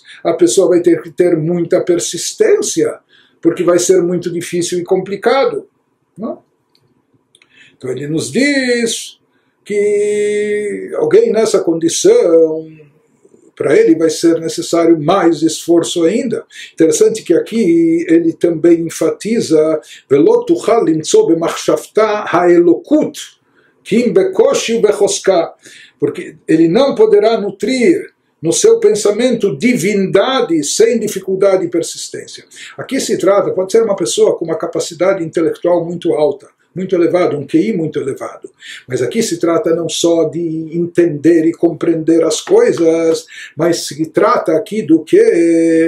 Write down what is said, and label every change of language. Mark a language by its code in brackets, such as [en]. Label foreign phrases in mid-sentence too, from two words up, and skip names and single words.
[pt] A pessoa vai ter que ter muita persistência, porque vai ser muito difícil e complicado. Não? Então ele nos diz que alguém nessa condição, para ele vai ser necessário mais esforço ainda. Interessante que aqui ele também enfatiza [he] ולא תוכל למצוא במחשבתה האלוקות, כי אם בקושי ובחוזקה, [pt] porque ele não poderá nutrir no seu pensamento divindade sem dificuldade e persistência. Aqui se trata, pode ser uma pessoa com uma capacidade intelectual muito alta, muito elevado, um QI muito elevado. Mas aqui se trata não só de entender e compreender as coisas, mas se trata aqui do que?